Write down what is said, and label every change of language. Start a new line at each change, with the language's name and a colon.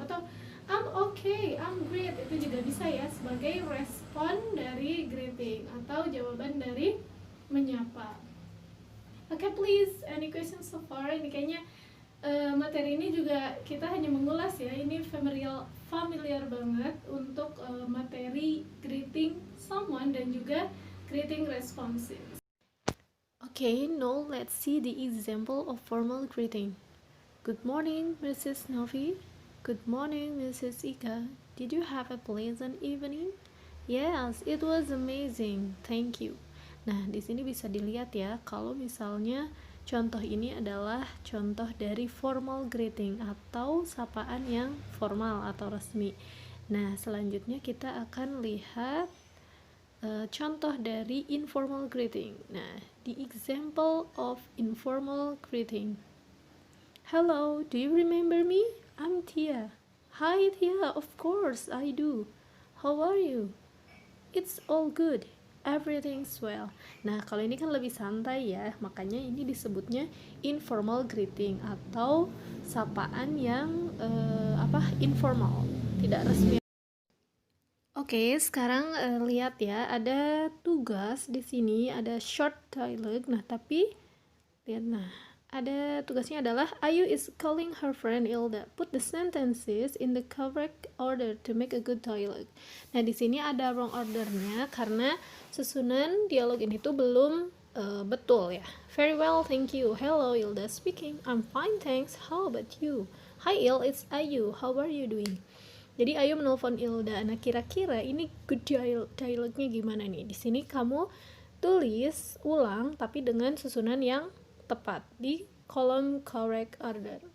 Indonesian: Atau
English: I'm okay, I'm great.
Indonesian: Itu juga bisa ya sebagai respon dari greeting atau jawaban dari menyapa.
English: Okay, please, any questions so far?
Indonesian: Ini kayaknya materi ini juga kita hanya mengulas ya, ini familiar banget untuk materi greeting someone dan juga greeting responses.
English: Okay, now let's see the example of formal greeting. Good morning, Mrs. Novi. Good morning, Mrs. Ika. Did you have a pleasant evening? Yes, it was amazing. Thank you.
Indonesian: Nah, di sini bisa dilihat ya, kalau misalnya contoh ini adalah contoh dari formal greeting atau sapaan yang formal atau resmi. Nah, selanjutnya kita akan lihat contoh dari informal greeting.
English: Nah, the example of informal greeting. Hello, do you remember me? I'm Tia. Hi Tia, of course I do. How are you? It's all good. Everything's well.
Indonesian: Nah, kalau ini kan lebih santai ya, makanya ini disebutnya informal greeting atau sapaan yang informal, tidak resmi. Oke, sekarang lihat ya, ada tugas di sini, ada short dialogue. Nah, tapi lihat, nah, ada tugasnya adalah Ayu
English: is calling her friend Ilda. Put the sentences in the correct order to make a good dialogue.
Indonesian: Nah, di sini ada wrong ordernya karena susunan dialog ini tuh belum betul ya.
English: Very well, thank you. Hello, Ilda speaking. I'm fine, thanks. How about you? Hi Il, it's Ayu. How are you doing?
Indonesian: Jadi Ayu menelpon Ilda. Nah, kira-kira ini good dialognya gimana nih? Di sini kamu tulis ulang tapi dengan susunan yang tepat di kolom correct order.